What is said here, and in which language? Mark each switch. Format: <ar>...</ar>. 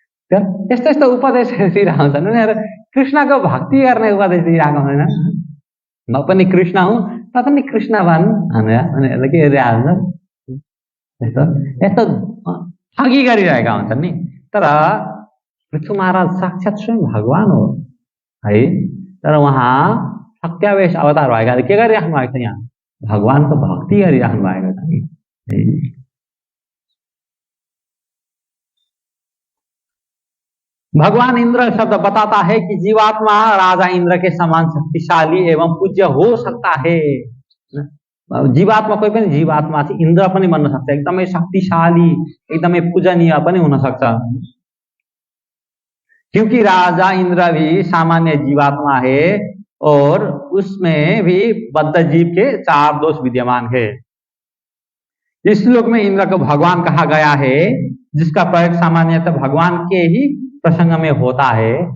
<ne>त्यो यस्तो उपदेश दिइरहेको हुन्छन् उनीहरू, कृष्णको भक्ति गर्ने उपदेश दिइरहेको हुँदैन, म पनि कृष्ण हुँ त पनि कृष्ण बन भनेर उनीहरूले के गरिरहेको हुन्छ, यस्तो ठगी गरिरहेका हुन्छन् नि। तर पृथु महाराज साक्षात् स्वयं भगवान हो है, तर उहाँ सत्यावेश अवतार भएकाले के गरिराख्नु भएको छ, यहाँ भगवानको भक्ति गरिराख्नु भएको छ नि।</ne> <hi>भगवान इंद्र शब्द बताता है कि जीवात्मा राजा इंद्र के समान शक्तिशाली एवं पूज्य हो सकता है।</hi> <ne>जीवात्मा कोही पनि जीवात्मा चाहिँ इन्द्र पनि बन्न सक्छ, एकदमै शक्तिशाली एकदमै पूजनीय पनि हुन सक्छ।</ne> <hi>क्योंकि राजा इंद्र भी सामान्य जीवात्मा है और उसमें भी बद्ध जीव के 4 दोष विद्यमान है। इस श्लोक में इंद्र को भगवान कहा गया है, जिसका प्रयोग सामान्यतः भगवान के ही प्रसंग में होता है।</hi>